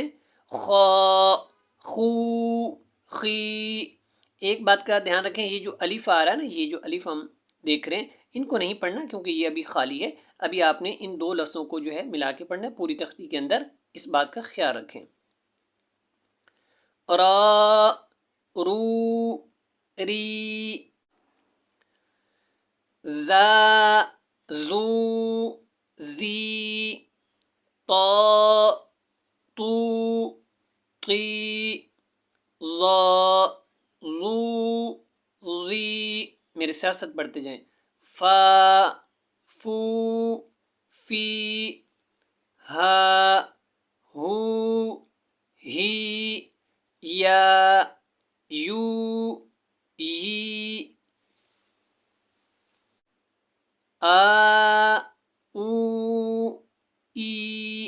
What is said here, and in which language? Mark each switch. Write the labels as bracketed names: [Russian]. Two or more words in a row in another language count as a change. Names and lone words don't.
[Urdu] خا، خو، خی۔ ایک بات کا دھیان رکھیں، یہ جو الف آ رہا ہے نا، یہ جو الف ہم دیکھ رہے ہیں ان کو نہیں پڑھنا کیونکہ یہ ابھی خالی ہے۔ ابھی آپ نے ان 2 لفظوں کو جو ہے ملا کے پڑھنا ہے پوری تختی کے اندر، اس بات کا خیال رکھیں۔ را، رو، ری، زا، زو، زی، طا، تو، طی، ظا، ظو، ظی۔ میرے ساتھ ساتھ پڑھتے جائیں۔ فا، فو، فی، ہا، ہو، ہی، یا، یو، یی، آ، او، ای۔